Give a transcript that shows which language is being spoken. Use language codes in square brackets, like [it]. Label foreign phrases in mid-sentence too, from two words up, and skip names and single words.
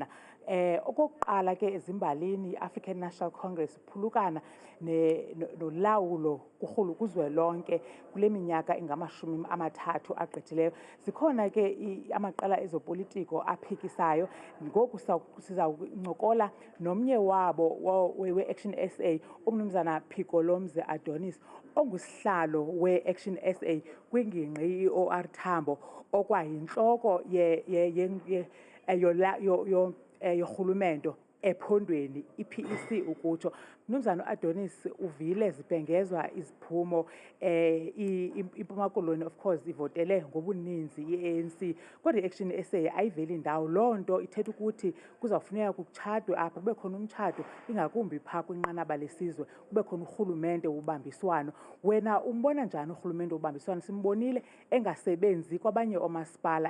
[xh] Okokuqala ke ezimbalini i-African National Congress iphulukana nolawulo kuzwelonke kule minyaka ingama-30 agqithileyo. Zikhona ke amaqela ezopolitiko aphikisayo. Ngoku siza kuncokola nomnye wabo we-Action SA, uMnumzana Phikolomzi Adonis, ongusihlalo we-Action SA kwingingqi i-OR Tambo, okwayintloko yorhulumento ephondweni i-PEC ukutsho. Mnumzana Adonis, uvile zibhengezwa iziphumo. iMpuma Koloni [en] of course [xh] ivotele ngobuninzi i-ANC, kodwa i-Action SA ayiveli ndawo. Loo nto ithetha ukuthi kuzawufuneka kutshadwe apha, kube khona umtshato, ingakumbi phaa kwinqanaba lesizwe, kube khona urhulumente wobambiswano. Wena umbona njani urhulumente wobambiswano? Simbonile engasebenzi kwabanye oomasipala.